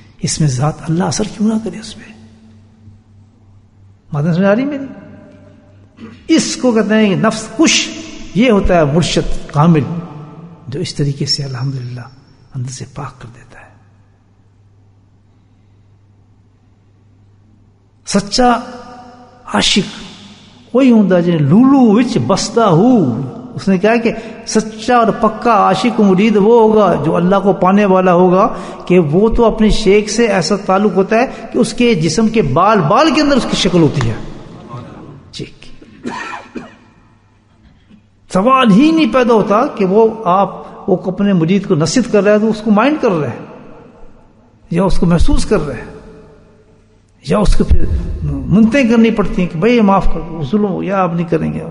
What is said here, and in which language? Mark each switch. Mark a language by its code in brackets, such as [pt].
[ur] اس میں ذات اللہ اثر کیوں نہ کرے اس پہ؟ باتیں سمجھ آ رہی میری؟ اس کو کہتے ہیں کہ نفس کش. یہ ہوتا ہے مرشد کامل، جو اس طریقے سے الحمدللہ اندر سے پاک کر دیتا ہے. [pa] سچا عاشق وہی ہوندا جن لولو وچ بستا ہو. [ur] اس نے کہا کہ سچا اور پکا عاشق مرید وہ ہوگا جو اللہ کو پانے والا ہوگا کہ وہ تو اپنے شیخ سے ایسا تعلق ہوتا ہے کہ اس کے جسم کے بال بال کے اندر اس کی شکل ہوتی ہے. سوال ہی نہیں پیدا ہوتا کہ وہ اپنے مرید کو نصیحت کر رہا ہے تو اس کو مائنڈ کر رہا ہے، یا اس کو محسوس کر رہا ہے، یا اس کو پھر منتیں کرنی پڑتی ہیں کہ بھائی معاف کر دو، ظلم یا آپ نہیں کریں گے.